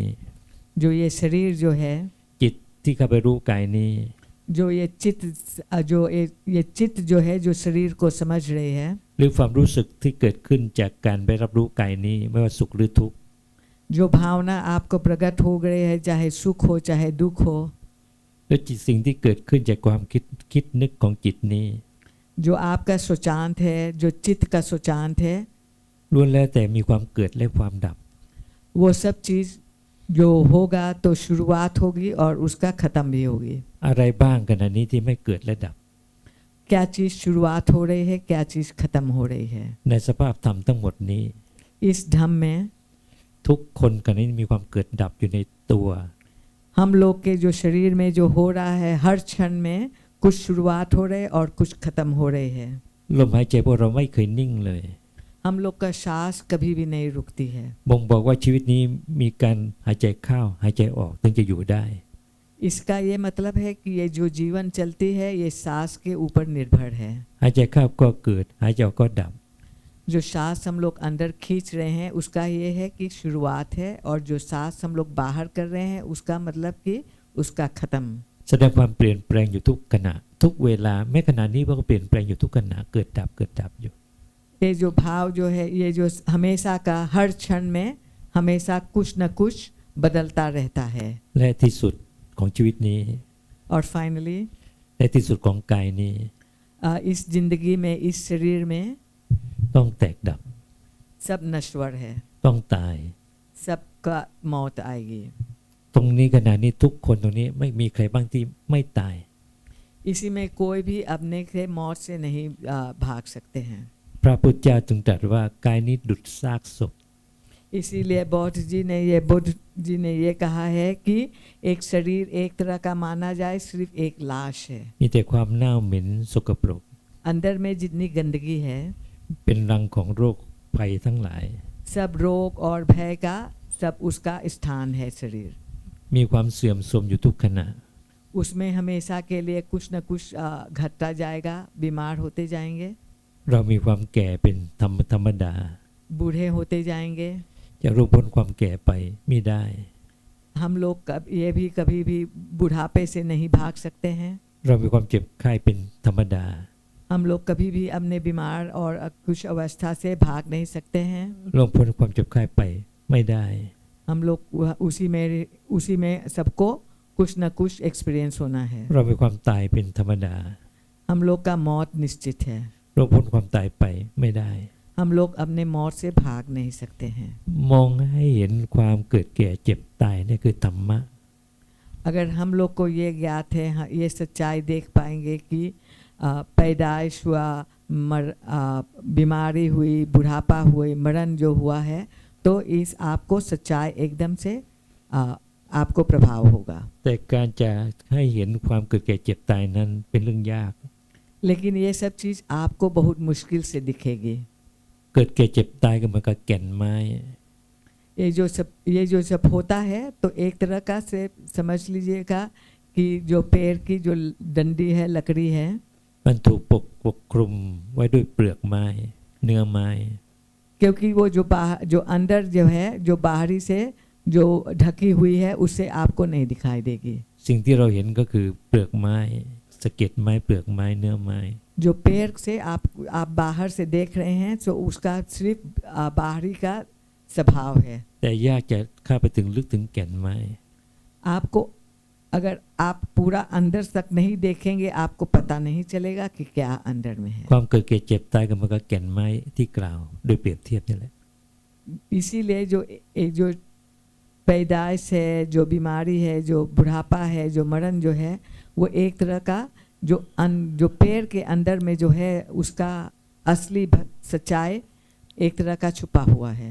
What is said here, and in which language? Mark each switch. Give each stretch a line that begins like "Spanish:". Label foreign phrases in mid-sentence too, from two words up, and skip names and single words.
Hindi: जो ये शरीर जो है,
Thai: จิตที่เข้าไปรู้กายนี้
Hindi: जो ये चित्त ये चित्त जो है जो शरीर को समझ रही है,
Thai: หรือความรู้สึกที่เกิดขึ้นจากการไปรับรู้กายนี้ไม่ว่าสุขหรือทุกข์
Hindi: जो भावना आपको प्रकट हो गई है चाहे सुख हो चाहे दुख हो,
Thai: หรือจิตสิ่งที่เกิดขึ้นจากความคิดนึกของจิตนี้
Hindi: जो आपका सोचांत है जो चित्त का सोचांत है,
Thai: ล้วนแล้วแต่มีความเกิดและความดับ
Hindi: वो सब चीज़ जो होगा तो शुरुआत होगी और उसका ख़त्म भी होगी।
Thai: อะไรบ้างขณะนี้ที่ไม่เกิดและดับ
Hindi: क्या चीज़ शुरुआत हो रही है क्या चीज़ ख़त्म हो रही है।
Thai: ในสภาพธรรมทั้งหมดนี้
Hindi: इस धम्म में
Thai: ทุกคนขณะนี้มีความเกิดดับอยู่ในตัว
Hindi: हम लोग के जो शरीर में जो हो रहा है हर क्षण में कुछ शुरुआत हो रही है और कुछ ख़त्म हो रही है।
Thai: ลมหายใจพวกเราไม่เคยนิ่งเลย
Hindi: हम लोग का सांस कभी भी नहीं रुकती है।
Thai: บ่งบอกว่าชีวิตนี้มีการหายใจเข้าหายใจออกถึงจะอยู่ได้
Hindi: इसका ये मतलब है कि ये जो जीवन चलती है ये सांस के ऊपर निर्भर है।
Thai: หายใจเข้าก็เกิดหายใจออกก็ดับ
Hindi: जो सांस हम लोग अंदर खींच रहे हैं उसका ये है कि शुरुआत है और जो सांस हम लोग बाहर कर रहे हैं उसका मतलब कि उसका ख़त्म।
Thai: แสดงความเปลี่ยนแปลงอยู่ทุกขณะทุกเวลาแม้ขณะนี้ก็เปลี่ยนแปลงอยู่ทุกขณะเกิดดับเกิดดับอยู่
Hindi: ये जो भाव जो है ये जो हमेशा का हर क्षण में हमेशा कुछ न कुछ बदलता रहता है।
Thai: และที่สุดของชีวิตนี้
Hindi: और फाइनली
Thai: และที่สุดของกายนี้
Hindi: इस जिंदगी में इस शरीर में
Thai: ต้องแตกดับ
Hindi: सब नश्वर है,
Thai: ต้องตาย
Hindi: सबका मौत आएगी।
Thai: ตรงนี้ขณะนี้ทุกคนตรงนี้ไม่มีใครบ้างที่ไม่ตาย
Hindi: इसी में कोई भी अपने से मौत से नहीं भाग सकते हैं।
Thai: พระพุทธเจ้าจึงตรัสว่ากายนี้ดุจซากศพ
Hindi: इसीलिए बुद्ध जी ने ये कहा है कि एक शरीर एक तरह का माना जाए सिर्फ एक लाश है।
Thai: มีแต่ความเน่าเหม็นสกปรก
Hindi: अंदर में जितनी गंदगी है
Thai: เป็นรังของโรคภัยทั้งหลาย
Hindi: सब रोग और भय का सब उसका स्थान है शरीर।
Thai: มีความเสื่อมโทรมอยู่ทุกขณะ
Hindi: उसमें हमेशा के लिए कुछ न कुछ घटता जाएगा, बीमार होते जाएंगे,
Thai: เรามีความแก่เป็นธรรมดา
Hindi: बूढ़े होते जाएंगे।
Thai: จะรู้พ้นความแก่ไปไม่ได้
Hindi: हम लोग कभी भी बुढ़ापे से नहीं भाग सकते हैं।
Thai: เรามีความเจ็บไข้เป็นธรรมดา
Hindi: हम लोग कभी भी अपने बीमार और कुछ अवस्था से भाग नहीं सकते हैं।
Thai: ล่วงพ้นความเจ็บไข้ไปไม่ได้
Hindi: हम लोग उसी में सबको कुछ न कुछ एक्सपीरियंस होना है।
Thai: เรามีความตายเป็นธรรมดา
Hindi: हम लोग का मौत निश्चित है।
Thai: ล่วงพ้นความตายไปไม่ได้
Hindi: हम लोग अपने मौत से भाग नहीं सकते हैं।
Thai: มองให้เห็นความเกิดแก่เจ็บตายนี่คือธรรมะ
Hindi: अगर हम लोग को ये ज्ञात है, ये सच्चाई देख पाएंगे कि पैदाइश हुआ, बीमारी हुई, बुढ़ापा हुई, मरण जो हुआ है, तो इस आपको सच्चाई एकदम से आपको प्रभाव होगा।
Thai: แต่การจะให้เห็นความเกิดแก่เจ็บตายนั้นเป็นเรื่องยาก
Hindi: लेकिन ये सब चीज़ आपको बहुत मुश्किल से दिखेगी।
Thai: เกิดแก่เจ็บตายก็เหมือนกับแก่นไม้
Hindi: ये जो सब होता है तो एक तरह का से समझ लीजिएगा कि जो पेड़ की जो डंडी है, लकड़ी है,
Thai: มันถูกปกคลุมไว้ด้วยเปลือกไม้เนื้อไม้
Hindi: क्योंकि वो जो अंदर जो है, जो बाहरी से जो ढकी हुई है, उससे आपको नहीं दिखाई देगी।
Thai: สิ่งที่เราเห็นก็คือเปลือกไม้สะเก็ดไม้เปลือกไม้เนื้อไม้
Hindi: जो पेड़ से आप बाहर से देख रहे हैं तो उसका सिर्फ बाहरी का स्वभाव है।
Thai: แต่ยากจะเข้าไปถึงลึกถึงแก่นไม้
Hindi: आपको अगर आप पूरा अंदर तक नहीं देखेंगे, आपको पता नहीं चलेगा कि क्या अंदर में है।
Thai: ความเกิดแก่เจ็บตายก็เหมือนกับแก่นไม้ที่กล่าวโดยเปรียบเทียบนี่แหละ
Hindi: इसीलिए जो पैदाइश है, जो बीमारी है, जो बुढ़ापा है, जो मरण जो है, वो एक तरह का जो पेड़ के अंदर में जो है उसका असली सच्चाई एक तरह का छुपा हुआ है।